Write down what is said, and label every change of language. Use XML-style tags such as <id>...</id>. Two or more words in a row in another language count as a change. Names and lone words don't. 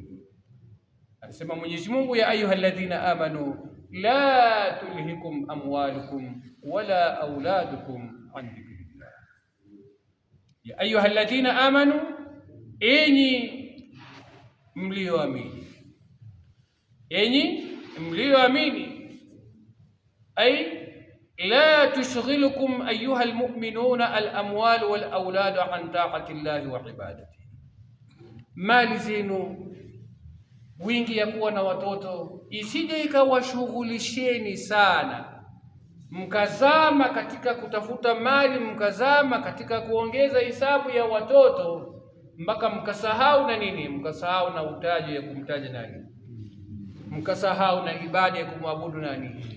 <sw>Anasema Mwenyezi Mungu,</sw> <ar>يا أيها الذين آمنوا لا تلهكم أموالكم ولا أولادكم عن ذكر الله. يا أيها الذين آمنوا,</ar> <sw>enyi mlioamini, enyi mlioamini,</sw> <ar>أي لا تشغلكم أيها المؤمنون الأموال والأولاد عن طاعة الله وعبادته.</ar> <sw>Mali zenu, wingi ya kuwa na watoto isije ikawashughulisheni sana, mkazama katika kutafuta mali, mkazama katika kuongeza hisabu ya watoto, mpaka mkasahau na nini, mkasahau na utaji ya kumtaja nani, mkasahau na ibada ya kumwabudu nani.</sw>